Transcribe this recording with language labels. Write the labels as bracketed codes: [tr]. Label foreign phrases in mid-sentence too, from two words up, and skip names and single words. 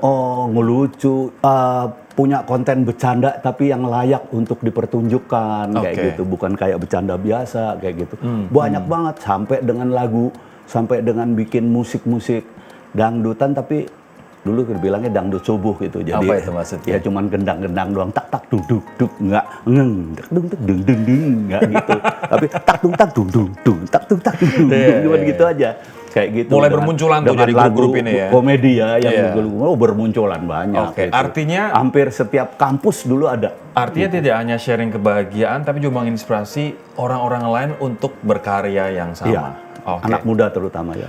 [id] ngelucu, punya konten bercanda tapi yang layak untuk dipertunjukkan kayak gitu, bukan kayak bercanda biasa kayak gitu. Banyak banget sampai dengan lagu, sampai dengan bikin musik dangdutan tapi dulu bilangnya dangdut subuh gitu. Jadi apa itu maksudnya? Ya cuman gendang-gendang doang, tak tak duk duk duk, enggak ngeng, tak dung tak dung dung dung, enggak gitu. Tapi tak dung tak dung dung dung, tak dung tak dung dung, cuman gitu aja. Kayak gitu. Mulai bermunculan tuh dari grup-grup ini ya. Komedi ya yang bermunculan banyak. Gitu. Artinya hampir setiap kampus dulu ada. Artinya tidak hanya sharing kebahagiaan tapi juga menginspirasi orang-orang lain untuk berkarya yang sama. Iya. Anak muda terutama ya.